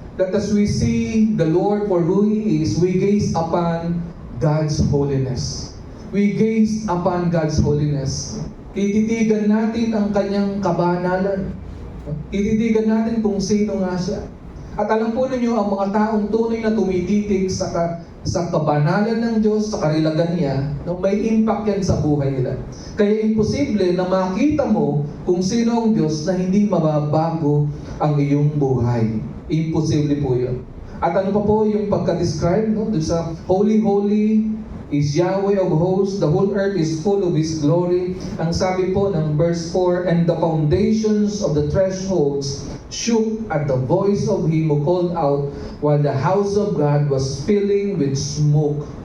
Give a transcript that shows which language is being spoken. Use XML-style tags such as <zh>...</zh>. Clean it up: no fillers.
<en>That as we see the Lord for who He is, we gaze upon God's holiness. We gaze upon God's holiness.</en> <tl>Tititigan natin ang kanyang kabanalan. Tititigan natin kung sino nga siya. At alam po ninyo, ang mga taong tunay na tumititig sa kabanalan ng Diyos, sa karilagan niya, may impact yan sa buhay nila. Kaya imposible na makita mo kung sino ang Diyos na hindi mababago ang iyong buhay. Imposible po yun. At ano pa po yung pagka-describe, no? Doon sa</tl> <en>Holy, Holy is Yahweh of hosts, the whole earth is full of His glory.</en> <tl>Ang sabi po ng verse 4,</tl> <en>and the foundations of the thresholds shook at the voice of Him who called out, while the house of God was filling with smoke.</en>